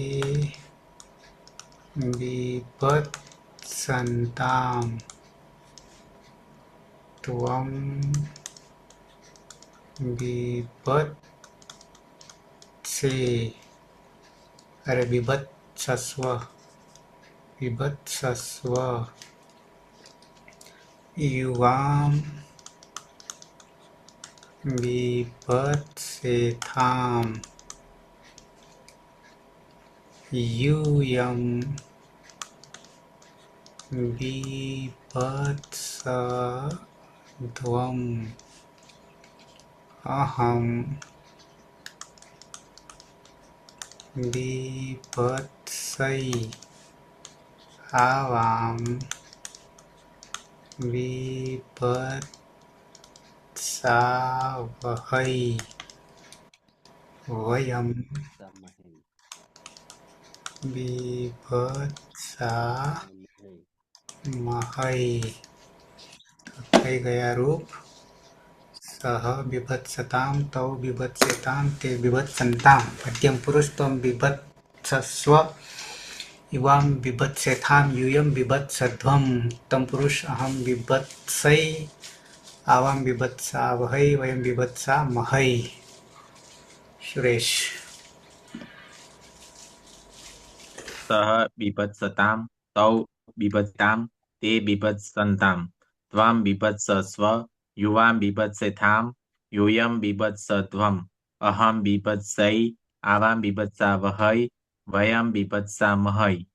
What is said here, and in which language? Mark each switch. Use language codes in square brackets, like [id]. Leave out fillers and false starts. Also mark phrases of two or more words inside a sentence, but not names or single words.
[sa] બીભત્સન્તામ ત્વમ બીભત્સે અરે બીભત્સસ્વ યુવામ બીભત્સેથામ यूयं बीभत्सध्वम् अहं बीभत्सै आवां बीभत्सावहै वयं બીભત્સા મહે. बीभत्सामहै [gu] થઈ ગયા રૂપ [sa] સહ બીભત્સતામ તૌ બીભત્સેતામ તે બીભત્સંતામ મધ્યમ પુરુષ ત્વમ બીભત્સસ્વ યુવામ બીભત્સેથામ यूयं બીભત્સધ્વમ उत्तम पुरुष अहम बीभत्सै आवाम बीभत्सावहै वयम बीभत्सामहै. सुरेश. સહ બીભત્સતામ તૌ બીભત્સતામ તે બીભત્સંતામ ત્વામ બીભત્સસ્વ યુવામ બીભત્સેથામ यूयं બીભત્સધ્વમ અહમ બીભત્સૈ આવામ બીભત્સાવહૈ વયમ બીભત્સામહૈ.